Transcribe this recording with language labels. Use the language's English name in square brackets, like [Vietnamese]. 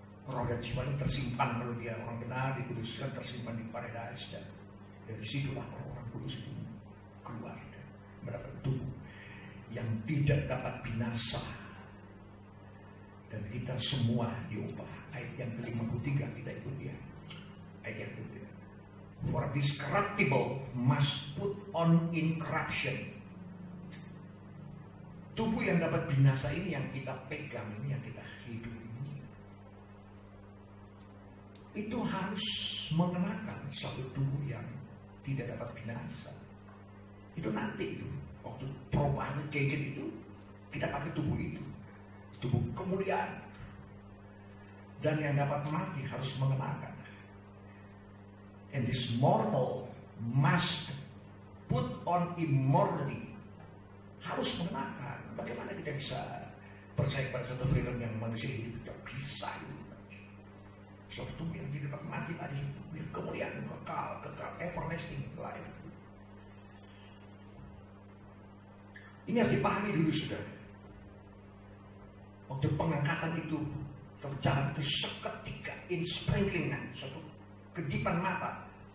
[Indonesian] Roh dan jiwanya tersimpan, kalau dia orang benar dikuduskan, tersimpan di paradise, dan dari situlah orang kudus itu keluar dan mendapat tubuh yang tidak dapat binasa. Dan kita semua diubah. Ayat yang ke-53 kita ikut ya. Ayat yang ke-53. [English] For this corruptible must put on incorruption. [Indonesian] Tubuh yang dapat binasa ini yang kita pegang, ini yang kita hidup ini, itu harus mengenakan satu tubuh yang tidak dapat binasa. Itu nanti itu waktu perubahan change itu kita pakai tubuh itu, tubuh kemuliaan. Dan yang dapat mati harus mengenakan. [English] And this mortal must put on immortality. [Indonesian] Harus mengenakan. Bagaimana kita bisa percaya pada satu film yang manusia hidup? Tidak bisa. Suatu tubuh yang tidak dapat mati lagi, kemuliaan kekal, [English] everlasting life. [Indonesian] Ini harus dipahami dulu, saudara. Waktu pengangkatan itu terjadi itu seketika, [English] in sprinkling, [Indonesian] suatu kedipan mata.